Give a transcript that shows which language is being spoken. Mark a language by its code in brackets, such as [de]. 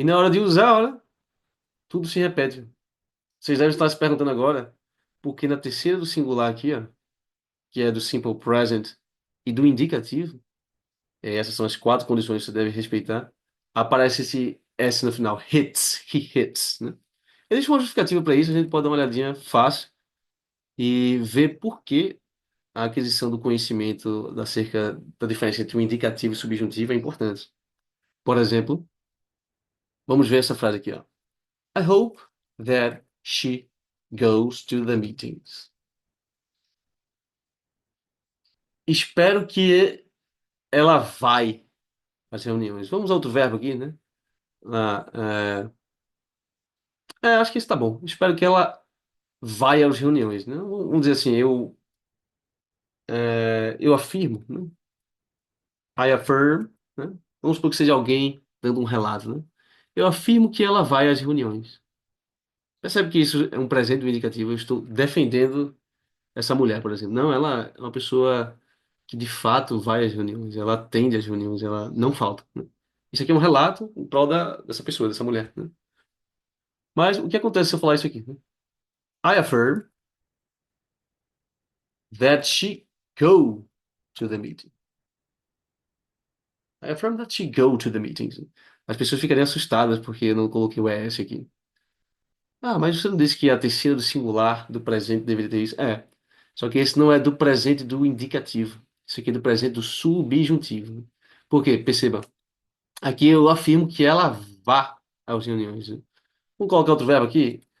[pt] E na hora de usar, olha, tudo se repete. Vocês devem estar se perguntando agora, porque na terceira do singular aqui, ó, que é do simple present e do indicativo, essas são as quatro condições que você deve respeitar, aparece esse S no final, [en] hits, he hits, [pt] né? Existe uma justificativa para isso, a gente pode dar uma olhadinha fácil e ver por que a aquisição do conhecimento acerca da diferença entre o indicativo e o subjuntivo é importante. Por exemplo, vamos ver essa frase aqui, ó. [en] I hope that she goes to the meetings. [pt] Espero que ela vai às reuniões. Vamos a outro verbo aqui, né? Ah, acho que isso tá bom. Espero que ela vai às reuniões, né? Vamos dizer assim, eu afirmo, né? [en] I affirm, [pt] né? Vamos supor que seja alguém dando um relato, né? Eu afirmo que ela vai às reuniões. Percebe que isso é um presente do indicativo. Eu estou defendendo essa mulher, por exemplo. Não, ela é uma pessoa que de fato vai às reuniões, ela atende às reuniões, ela não falta, né? Isso aqui é um relato em prol dessa pessoa, dessa mulher, né? Mas o que acontece se eu falar isso aqui, né? [en] I affirm that she go to the meeting. I affirm that she go to the meetings. [pt] As pessoas ficariam assustadas porque eu não coloquei o ES aqui. Ah, mas você não disse que a terceira do singular do presente deveria ter isso? É. Só que esse não é do presente do indicativo. Isso aqui é do presente do subjuntivo. Por quê? Perceba. Aqui eu afirmo que ela vá às reuniões, né? Vamos colocar outro verbo aqui.